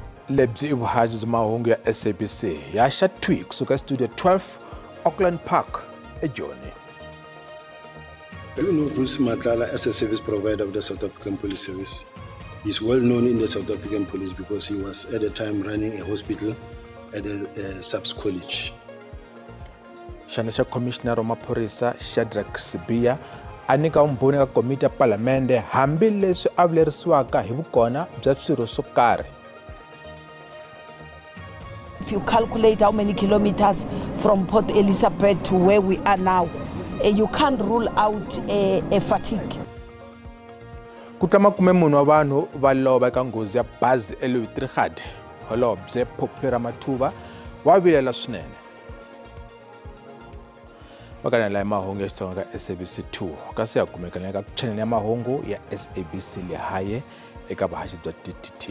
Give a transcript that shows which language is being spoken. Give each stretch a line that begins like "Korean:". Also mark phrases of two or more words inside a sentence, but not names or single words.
Tsonga: lebyi I vuhaxi bya mahungu ya SABC yaxa tweet kusuka studio 12 Auckland Park eJoni.
English: Do you know Vusi Matlala as a service provider of the South African Police Service? He's well known in the South African Police because he was at the time running a hospital at a SAPS college.
Tsonga: Xana xa Commissioner wa Maphorisa Shadrack Sibiya a nyika vumbhoni ka komiti ya Palamende hambi leswi a vulerisiwaka hi vukona bya swirho swo karhi.
English: If you calculate how many kilometers from Port Elizabeth to where we are now, you can't rule out a fatigue.
Tsonga: Kutama kume munhu wa vanhu va lova eka nghozi ya bazi eLouis Trichardt. Holobye Phophi Ramathuba wa vilela swinene. Vakanela ya mahungu ya Xitsonga ka SABC2 kasi ya kumekana ka channel ya mahungu ya SABC le haye eka vuhaxi bya DTT.